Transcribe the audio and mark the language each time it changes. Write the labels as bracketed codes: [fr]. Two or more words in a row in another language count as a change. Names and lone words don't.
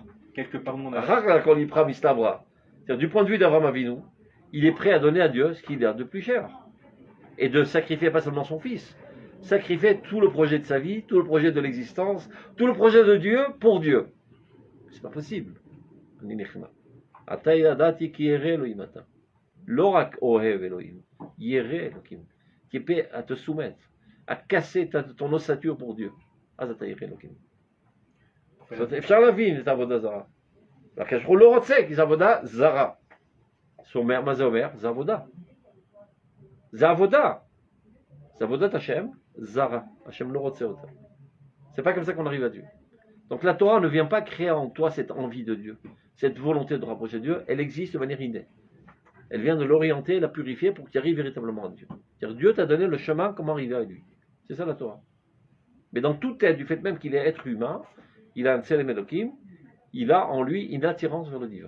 [fr] quelque part, mon avis. C'est-à-dire, du point de vue d'Abraham Avinu, il est prêt à donner à Dieu ce qu'il a de plus cher. Et de sacrifier pas seulement son fils, sacrifier tout le projet de sa vie, tout le projet de l'existence, tout le projet de Dieu pour Dieu. C'est pas possible. [he] לא רק אוהב אלוהים. ירא אלוהים. [fr] Qui est prêt à te soumettre, à casser ton ossature pour Dieu. [he] עתה ירא אלוהים. אפשר להבין את העבודה זרה. הקדוש ברוך הוא לא רוצה, כי זו עבודה זרה. מה זה אומר? זה עבודה. זה עבודה. זה עבודת השם זרה. השם לא רוצה אותה. [fr] C'est pas comme ça qu'on arrive à Dieu. Donc la Torah ne vient pas créer en toi cette envie de Dieu, cette volonté de rapprocher de Dieu, elle existe de manière innée. elle vient de l'orienter, la purifier pour que tu arrives véritablement à Dieu. C'est-à-dire, Dieu t'a donné le chemin comment arriver à lui. C'est ça la Torah. Mais dans toute tête, du fait même qu'il est être humain, il a un [he] צלם אלוהים, [fr] il a en lui une attirance vers le divin.